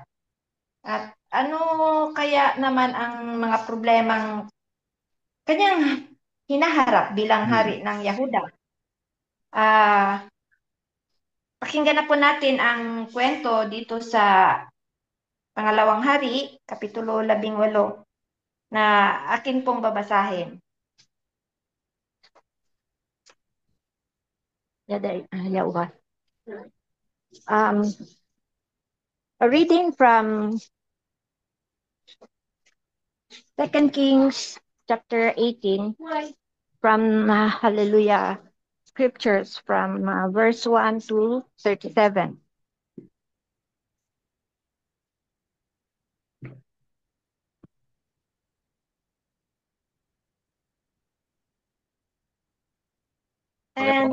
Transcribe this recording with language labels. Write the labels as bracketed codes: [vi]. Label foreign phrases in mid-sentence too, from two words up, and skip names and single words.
[tl] At ano kaya naman ang mga problemang kanyang hinaharap bilang Hmm. hari ng Yahuda? Ah, Pakinggan na po natin ang kwento dito sa Pangalawang Hari, Kapitulo 18 na akin pong babasahin. Yawa. [en] A reading from 2 Kings chapter 18 from Hallelujah scriptures from verse 1 to 37. [tl] Okay po.